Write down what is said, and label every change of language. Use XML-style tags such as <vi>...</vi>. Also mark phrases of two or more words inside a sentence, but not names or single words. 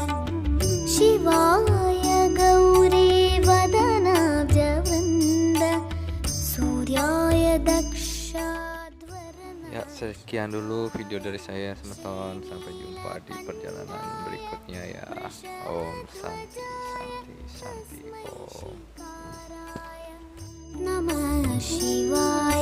<sa>Shivaya Gauri Vadanabja Vrinda Suryaya Dakshadvarana.</sa> <id>Ya, sekian dulu video dari saya Semeton. Sampai jumpa di perjalanan berikutnya ya.</id> <sa>Om Santi Santi Santi Om. Namah Shivaya.</sa>